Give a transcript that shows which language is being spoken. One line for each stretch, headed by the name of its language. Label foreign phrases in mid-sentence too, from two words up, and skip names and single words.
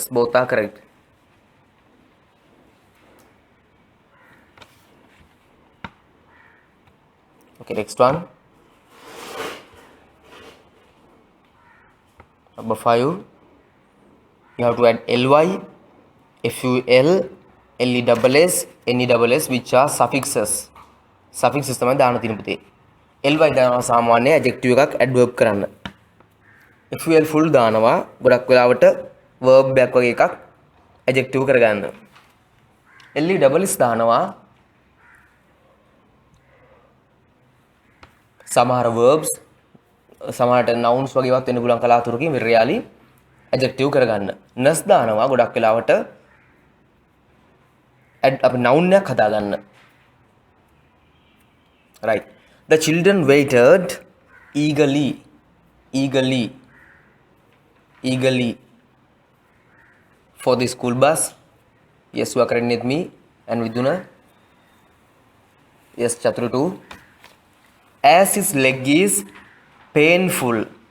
English: Both are correct. Okay, next one. Number 5. You have to add ly, ful, les, nes, which are suffixes.
Sinhala: Suffixes තමයි දාන තියෙන පුතේ. ly දානවා සාමාන්‍ය adjective එකක් adverb කරන්න. ful full දානවා ගොඩක් වෙලාවට verb එකක් වගේ එකක් adjective කරගන්න. les දානවා සමහර verbs සමහරට nouns වගේ වත් වෙන්න පුළුවන් කලාතුරකින්
English: really adjective
Sinhala: කරගන්න. nes දානවා ගොඩක් වෙලාවට අපි noun එකක් හදාගන්න.
English: Right. The children waited eagerly for the school bus. Yes, you are correct with me and Viduna. Yes, Chatru too. As his leg is painful.